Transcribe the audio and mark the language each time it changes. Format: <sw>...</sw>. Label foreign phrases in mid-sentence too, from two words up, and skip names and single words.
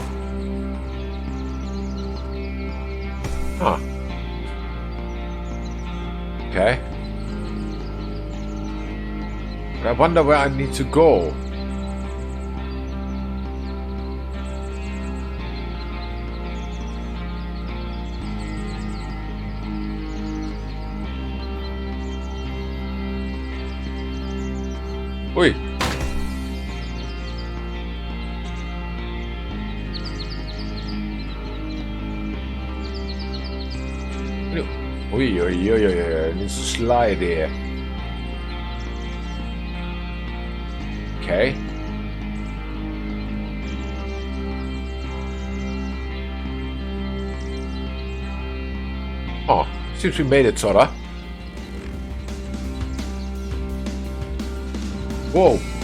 <en>Huh. Okay. But I wonder where I need to go. Ui. Ui, ui, ui, ui, I need to slide here. Okay. Oh, seems we made it, sorta. Whoa.</en>